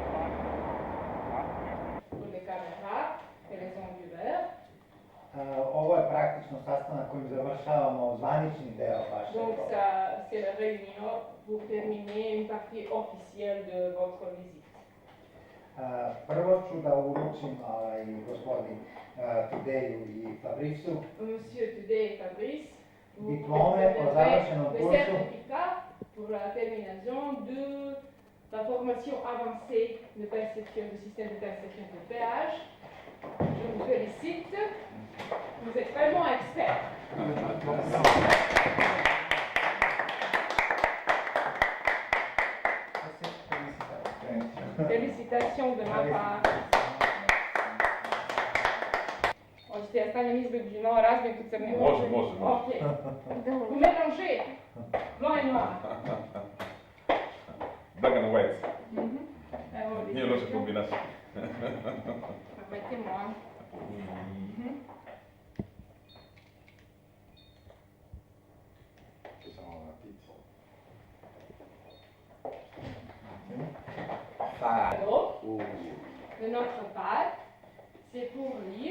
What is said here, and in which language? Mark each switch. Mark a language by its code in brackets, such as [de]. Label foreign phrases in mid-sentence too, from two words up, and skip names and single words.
[sr] Ovo je praktično sastanak kojim završavamo zvanični deo vašeg. [fr] Donc c'est la réunion pour terminer une partie officielle de votre visite. [sr] Prvo ću da uručim gospodin Tudeju i Fabricu [fr] Monsieur Tudej et Fabrice, [sr] diplome o završenom [fr] le [sr] kursu [fr] certificat pour la termination de la formation avancée de perception du système de perception de péage. Je vous félicite. Vous êtes vraiment expert. Félicitations de ma part. [sr] Hoćete ja stavljam između nova razmjeku crne? Može. Ok. [fr] Vous mélangez blanc et noir. [en] Black and white. [sr] Evo Nije vidite. loša kombinacija. [fr] Mettez-moi. Ça en rapide. Alors, Oh. de notre part, c'est pour lire.